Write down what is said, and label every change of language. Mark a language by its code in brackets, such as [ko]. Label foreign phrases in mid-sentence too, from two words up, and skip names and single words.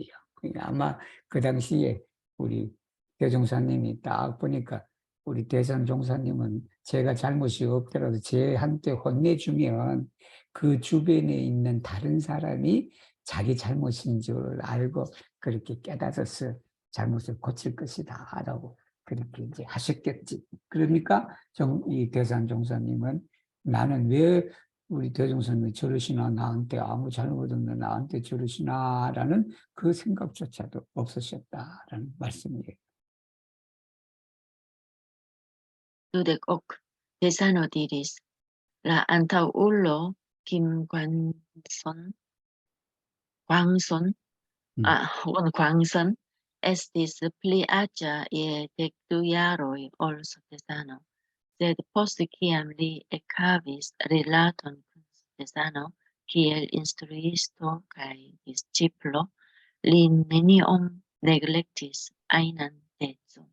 [ko] 그러니까 아마 그 당시에 우리 대종사님이 딱 보니까 우리 대산 종사님은 제가 잘못이 없더라도 제한테 혼내주면 그 주변에 있는 다른 사람이 자기 잘못인 줄 알고 그렇게 깨달아서 잘못을 고칠 것이다 라고 그렇게 이제 하셨겠지. 그러니까 이 대산 종사님은 나는 왜 우리 대종사님이 저러시나 나한테 아무 잘못 없는 나한테 저러시나 라는 그 생각조차도 없으셨다라는 말씀이에요. [eo] Dudek ok desano diris, la antaŭulo Kim Kwangson, 음. Kwangson estis pli aĝa je 12 jaroj ol Sotesano, sed post kiam li ekhavis rilaton kun Sotesano kiel instruisto kaj disĉiplo, li neniom neglektis ajnan decon.